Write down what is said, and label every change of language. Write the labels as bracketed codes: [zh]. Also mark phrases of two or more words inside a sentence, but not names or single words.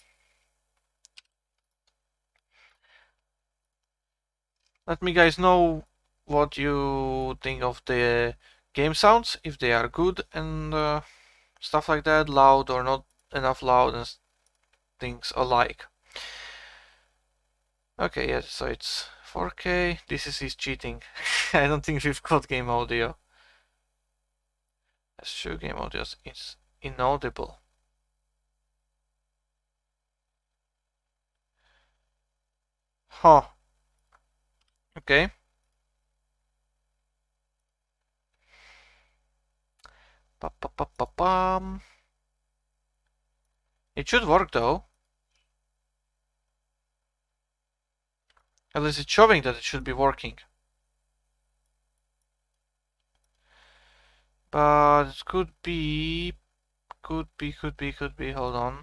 [en] Let me guys know what you think of the game sounds, if they are good and stuff like that, loud or not enough loud and things alike. Okay, yeah, so it's 4K. This is cheating. I don't think we've got game audio. That's true, game audio is inaudible. Huh. Okay. Pa-pa-pa-pa-pam. It should work though. At least it's showing that it should be working. But it could be, hold on.